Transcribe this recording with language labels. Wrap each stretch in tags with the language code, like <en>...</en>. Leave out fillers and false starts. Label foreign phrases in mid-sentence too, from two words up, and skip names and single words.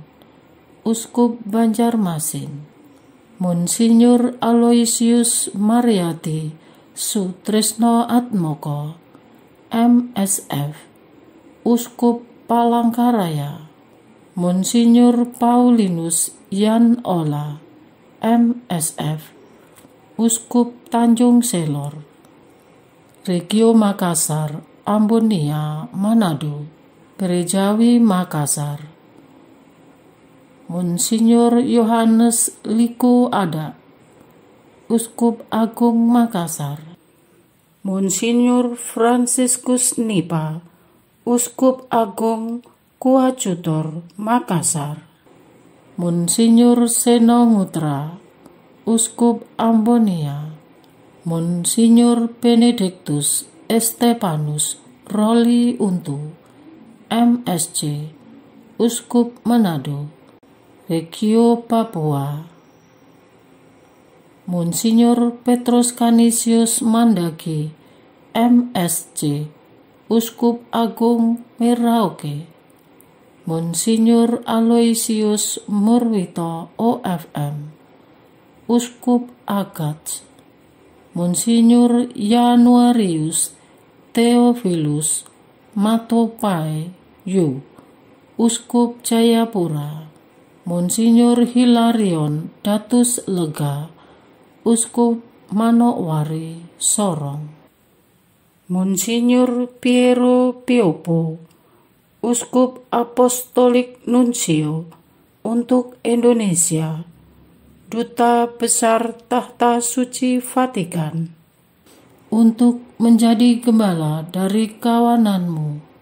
<id>Uskup Banjarmasin, Monsinyur Aloysius Mariati Sutrisno Atmoko, MSF, Uskup Palangkaraya, Monsinyur Paulinus Yan Ola, MSF, Uskup Tanjung Selor, Regio Makassar, Ambonia, Manado, Gerejawi Makassar, Monsinyur Yohanes Liku Ada, Uskup Agung Makassar, Monsinyur Franciscus Nipa, Uskup Agung Kuacutor Makassar, Monsinyur Seno Ngutra, Uskup Ambonia, Monsinyur Benedictus Estepanus Roli Untu, MSc, Uskup Manado, Regio Papua, Monsinyur Petrus Canisius Mandagi, MSc, Uskup Agung Merauke, Monsinyur Aloysius Murwito OFM, Uskup Agats, Monsinyur Januarius Theophilus Matopai Yu, Uskup Jayapura, Monsinyur Hilarion Datus Lega, Uskup Manokwari Sorong, Monsinyur Piero Piopo, Uskup Apostolik Nuncio untuk Indonesia, Duta Besar Tahta Suci Vatikan, untuk menjadi gembala dari kawananmu.</id>